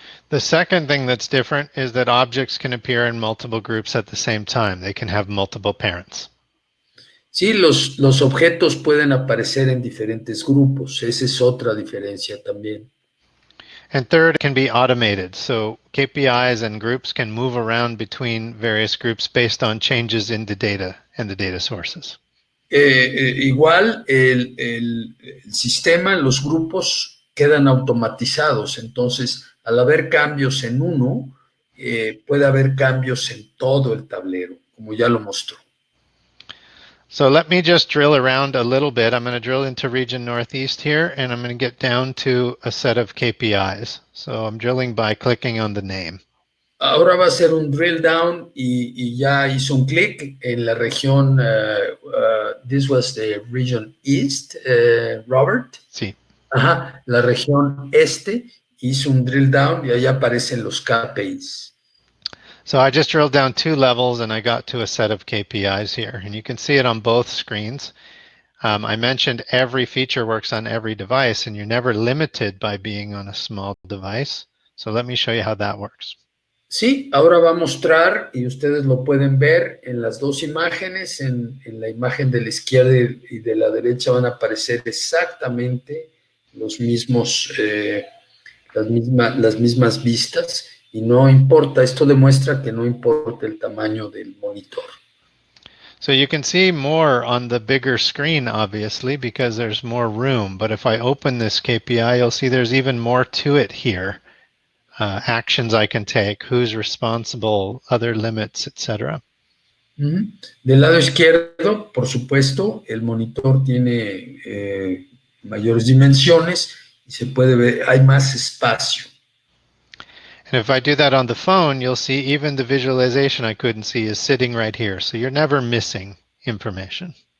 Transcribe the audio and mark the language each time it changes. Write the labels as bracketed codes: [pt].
[en] The second thing that's different is that objects can appear in multiple groups at the same time. They can have multiple parents. [es] Sí, los objetos pueden aparecer en diferentes grupos. Esa es otra diferencia también. [en] And third, it can be automated. So KPIs and groups can move around between various groups based on changes in the data and the data sources. [es] Igual el sistema, los grupos quedan automatizados. Entonces, al haber cambios en uno, puede haber cambios en todo el tablero, como ya lo mostró. [en] So let me just drill around a little bit. I'm going to drill into region Northeast here, and I'm going to get down to a set of KPIs. So I'm drilling by clicking on the name. [es] Ahora va a ser un drill down y ya hizo un clic en la región, [en] this was the region East, Robert. [es] Sí. Ajá, la región este, hizo un drill down y allá aparecen los KPIs. [en] So I just drilled down 2 levels and I got to a set of KPIs here, and you can see it on both screens. I mentioned every feature works on every device, and you're never limited by being on a small device. So let me show you how that works. [es] Sí, ahora va a mostrar, y ustedes lo pueden ver en las dos imágenes, en la imagen de la izquierda y de la derecha van a aparecer exactamente los mismos, las mismas vistas, y no importa, esto demuestra que no importa el tamaño del monitor. [en] So you can see more on the bigger screen, obviously, because there's more room. But if I open this KPI, you'll see there's even more to it here. Actions I can take, who's responsible, other limits, etc. [es] Del lado izquierdo, por supuesto, el monitor tiene mayores dimensiones y se puede ver, hay más espacio. [en] And if I do that on the phone, you'll see even the visualization I couldn't see is sitting right here. So you're never missing information.